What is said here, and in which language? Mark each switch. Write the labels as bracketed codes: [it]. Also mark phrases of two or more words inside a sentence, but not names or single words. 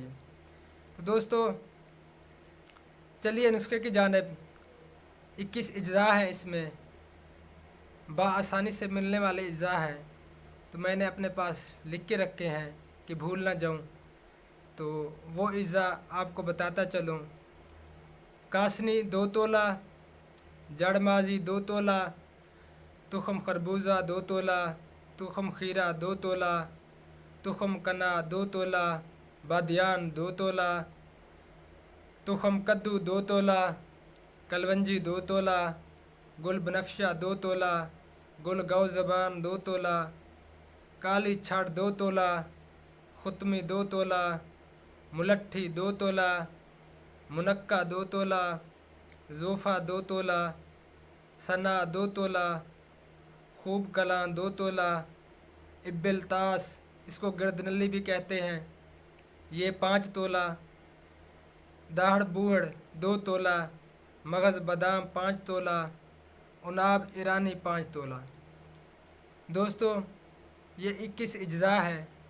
[hi] तो दोस्तों, चलिए नुस्खे की जानिब। 21 अज्जा हैं इसमें, बआसानी से मिलने वाले अज्जा हैं, तो मैंने अपने पास लिख के रखे हैं कि भूल ना जाऊं। तो वो अज्जा आपको बताता चलूं। कासनी 2 तोला, जड़ माजी 2 तोला, तुखम खरबूजा 2 तोला, तुखम खीरा 2 तोला, तुखम कना 2 तोला, बादियान 2 तोला, तुखम कद्दू 2 तोला, कलवंजी 2 तोला, गुल बनफशा 2 तोला, गुल गौ ज़बान 2 तोला, काली छाट 2 तोला, खुतमी 2 तोला, मुलट्ठी 2 तोला, मुनक्का 2 तोला, ज़ोफ़ा 2 तोला, सना 2 तोला, खूब कलां 2 तोला, इब्बिल तास, इसको गर्दनली भी कहते हैं, ये 5 तोला, दाढ़ बूढ़ 2 तोला, मगज़ बादाम 5 तोला, उनाब ईरानी 5 तोला। दोस्तों, ये 21 अज्जा है।